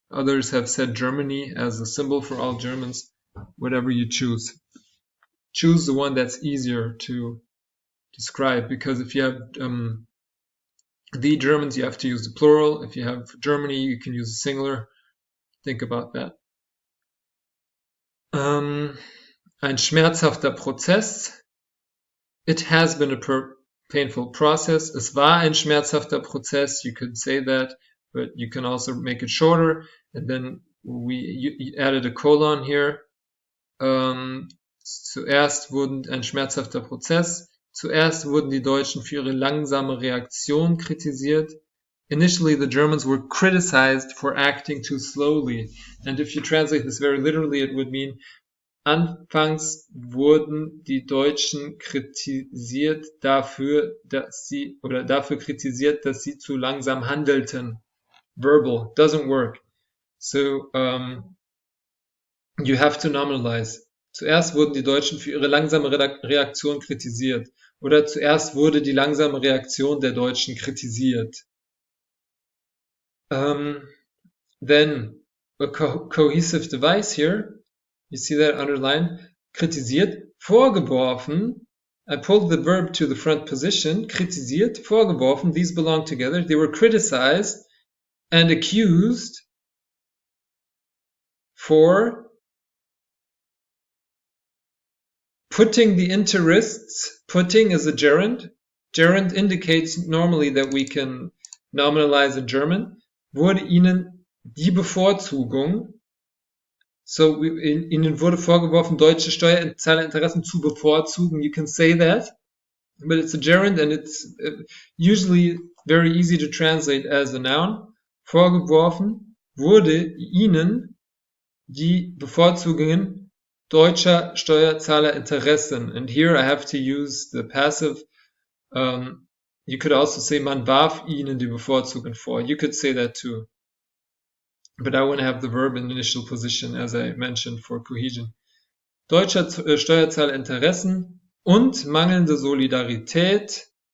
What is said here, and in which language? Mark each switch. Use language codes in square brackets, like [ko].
[en] Others have said Germany as a symbol for all Germans. Whatever you choose. Choose the one that's easier to describe, because if you have the Germans, you have to use the plural. If you have Germany, you can use the singular. Think about that. [de] Ein schmerzhafter Prozess. [en] It has been a painful process. [de] Es war ein schmerzhafter Prozess. [en] You could say that, but you can also make it shorter. And then you added a colon here. [de] Zuerst wurden ein schmerzhafter Prozess. Zuerst wurden die Deutschen für ihre langsame Reaktion kritisiert. [en] Initially, the Germans were criticized for acting too slowly. And if you translate this very literally, it would mean, [de] anfangs wurden die Deutschen kritisiert dafür kritisiert, dass sie zu langsam handelten. [en] Verbal doesn't work. So, you have to nominalize. [de] Zuerst wurden die Deutschen für ihre langsame Reaktion kritisiert. Oder zuerst wurde die langsame Reaktion der Deutschen kritisiert. [en] Then a cohesive device here, you see that underlined, [de] kritisiert, vorgeworfen. [en] I pulled the verb to the front position, [de] kritisiert, vorgeworfen, [en] these belong together. They were criticized and accused for putting the interests, putting is a gerund. Gerund indicates normally that we can nominalize in German. [de] Wurde ihnen die Bevorzugung, so ihnen wurde vorgeworfen, deutsche Steuerzahlerinteressen zu bevorzugen. [en] You can say that, but it's a gerund and it's usually very easy to translate as a noun. [de] Vorgeworfen wurde ihnen die Bevorzugungen deutscher Steuerzahlerinteressen. [en] And here I have to use the passive. You could also say, [de] man warf ihnen die Bevorzugung vor. [en] You could say that too. But I want to have the verb in initial position, as I mentioned, for cohesion. [de] Deutscher Steuerzahlinteressen und mangelnde Solidarität.